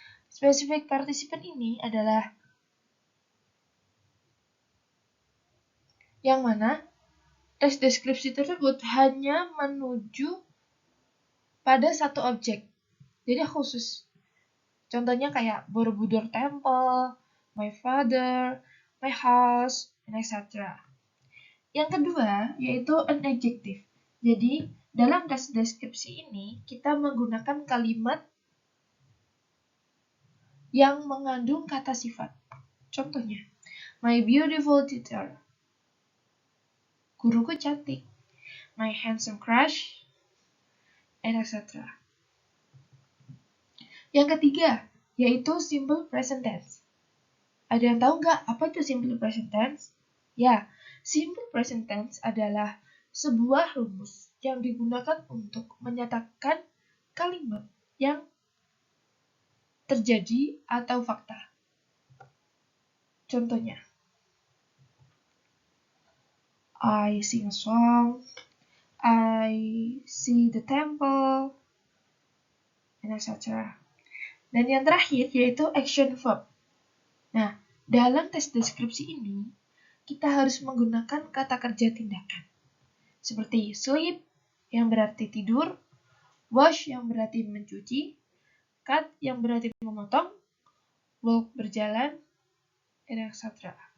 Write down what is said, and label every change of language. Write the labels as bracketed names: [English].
[Indonesian] Specific participant ini adalah yang mana teks deskripsi tersebut hanya menuju pada satu objek, jadi khusus. Contohnya kayak [English] Borobudur Temple, my father, my house, and etc. [Indonesian] Yang kedua yaitu [English] an adjective. [Indonesian] Jadi dalam teks deskripsi ini kita menggunakan kalimat yang mengandung kata sifat. Contohnya, [English] my beautiful teacher, [Indonesian] guruku cantik, [English] my handsome crush, and etc. [Indonesian] Yang ketiga, yaitu simple present tense. Ada yang tahu nggak apa itu simple present tense? Ya, simple present tense adalah sebuah rumus yang digunakan untuk menyatakan kalimat yang terjadi atau fakta. Contohnya, [English] I sing a song, I see the temple, and etc. [Indonesian] Dan yang terakhir yaitu action verb. Nah, dalam tes deskripsi ini, kita harus menggunakan kata kerja tindakan. Seperti sleep yang berarti tidur, wash yang berarti mencuci, cut yang berarti memotong, walk berjalan, etc.